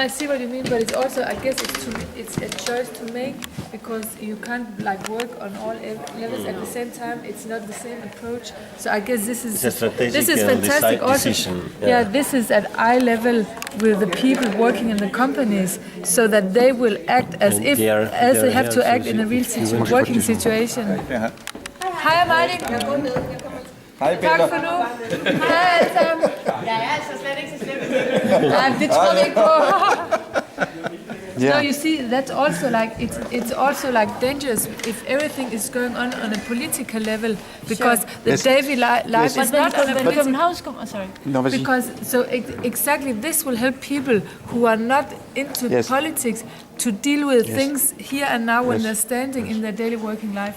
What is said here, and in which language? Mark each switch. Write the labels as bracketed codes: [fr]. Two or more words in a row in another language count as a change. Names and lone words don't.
[en] No, I see what you mean, but it's also, I guess, it's a choice to make, because you can't like work on all levels at the same time. It's not the same approach. So I guess this is fantastic. Also, this is at eye level with the people working in the companies, so that they will act as if they have to act in a real working situation. [da] Hej Martin. Hej Peter. Tak for nu. Hej alle sammen. Jeg er altså slet ikke så slemt. Nej, det tror jeg ikke på. [en] So you see, that's also like it's also like dangerous if everything is going on a political level, because the daily life is not on a political. Because exactly this will help people who are not into politics to deal with things here and now when they're standing in their daily working life.